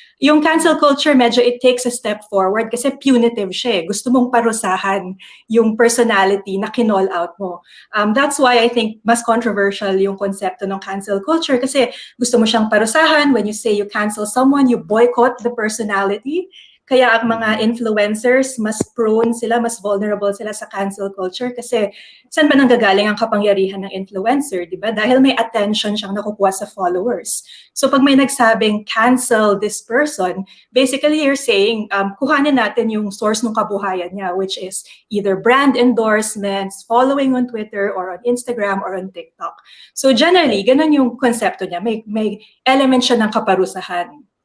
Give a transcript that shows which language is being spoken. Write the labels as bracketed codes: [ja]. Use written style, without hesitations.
[tl] Yung cancel culture, medyo [en] it takes a step forward [tl] kasi punitive siya. Gusto mong parusahan yung personality na kinall out mo. [en] That's why I think [tl] mas controversial yung konsepto ng cancel culture kasi gusto mo siyang parusahan. [en] When you say you cancel someone, you boycott the personality. [tl] Kaya ang mga influencers, mas prone sila, mas vulnerable sila sa cancel culture kasi saan ba nanggagaling ang kapangyarihan ng influencer, di ba? Dahil may attention siyang nakukuha sa followers. So pag may nagsabing [en] cancel this person, basically you're saying, [tl] kuhanin natin yung source ng kabuhayan niya, [en] which is either brand endorsements, following on Twitter or on Instagram or on TikTok. [tl] So generally, ganun yung konsepto niya. May element siya ng kaparusahan.